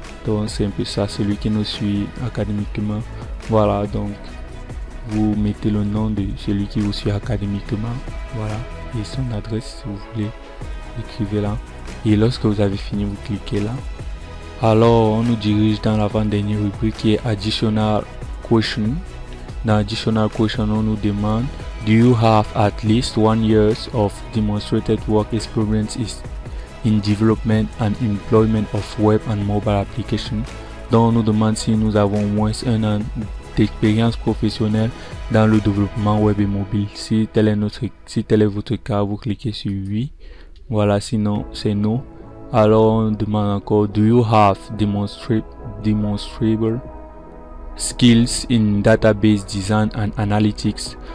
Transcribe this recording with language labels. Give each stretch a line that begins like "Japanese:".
French: Donc c'est un peu ça, celui qui nous suit académiquement. Voilà, donc vous mettez le nom de celui qui vous suit académiquement. Voilà, et son adresse si vous voulez, écrivez là. Et lorsque vous avez fini, vous cliquez là. Alors on nous dirige dans l'avant-dernière rubrique qui est Additional Question. Dans Additional Question, on nous demande
English: Do you have at least 1 year of demonstrated work experience in development and employment of web and mobile applications?
French: Donc, on nous demande si nous avons moins un an d'expérience professionnelle dans le développement web et mobile. Si tel est votre cas, vous cliquez sur oui. Voilà, sinon c'est non. Alors on demande encore,
English: do you have demonstrable skills in database design and analytics?